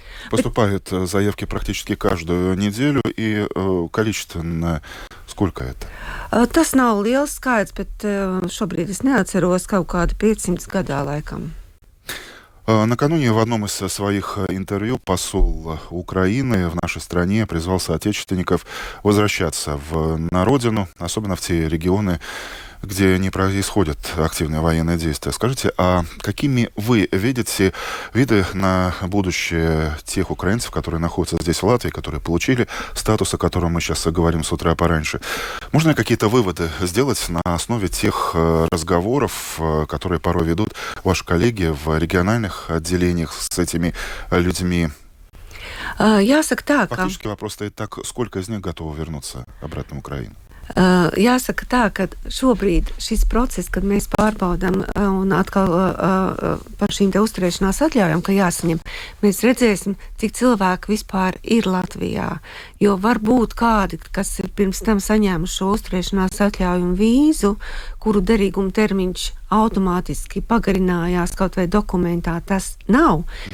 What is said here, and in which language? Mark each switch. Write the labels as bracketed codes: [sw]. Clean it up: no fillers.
[ru] Поступают заявки практически каждую неделю, и количественно сколько это? [lv] Tas nav liels skaits, bet šobrīd es neatceros kaut kādi 500 gadā laikam. [ru] Накануне в одном из своих интервью посол Украины в нашей стране призвал соотечественников возвращаться на родину, особенно в те регионы, где не происходят активные военные действия. Скажите, а какими вы видите виды на будущее тех украинцев, которые находятся здесь, в Латвии, которые получили статус, о котором мы сейчас говорим с утра пораньше? Можно ли какие-то выводы сделать на основе тех разговоров, которые порой ведут ваши коллеги в региональных отделениях с этими людьми? [lv] Jāsaka tā, ka... [ru] Фактически вопрос стоит так, сколько из них готовы вернуться обратно в Украину? [lv] Jāsaka tā, ka šobrīd šis process, kad mēs pārbaudām un atkal par šīm te uzturēšanās atļaujām, ka jāsaņem, mēs redzēsim, cik cilvēki vispār ir Latvijā. Jo var būt kādi, kas ir pirms tam saņēmuši šo uzturēšanās atļauju un vīzu, kuru derīguma termiņš automātiski pagarinājās, kaut vai dokumentā tas nav.